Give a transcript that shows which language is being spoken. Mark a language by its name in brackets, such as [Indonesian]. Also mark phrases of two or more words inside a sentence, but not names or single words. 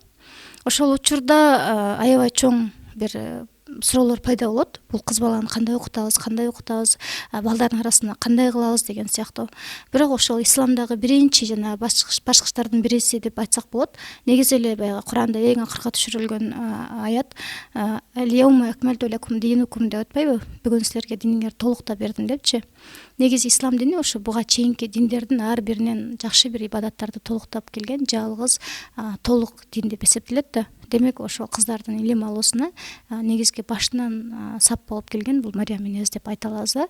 [Kyrgyz] Ошол учурда аябай чоң бир суроолор пайда болот. Бул кыз баланы кандай окутабыз, балдардын арасында кандай кылабыз деген сыяктуу. Бирок ошол исламдагы биринчи жана башкычтардын бириси деп айтсак болот. Негизи эле баягы Куранда эң акыркы түшүрүлгөн аят [Arabic] «اليوم أكملت لكم دينكم» [Kyrgyz] деп атпайбы? Бүгүн силерге диниңерди толуктап бердим депчи. Негизи ислам дини ошо буга чейинки диндердин ар биринен жакшы бир ибадаттарды толуктап келген жалгыз толук дин деп эсептелет да. Демек ошо кыздардын илим алуусуна негизги башынан сап болуп келген бул Мариям энебиз деп айта алабыз да.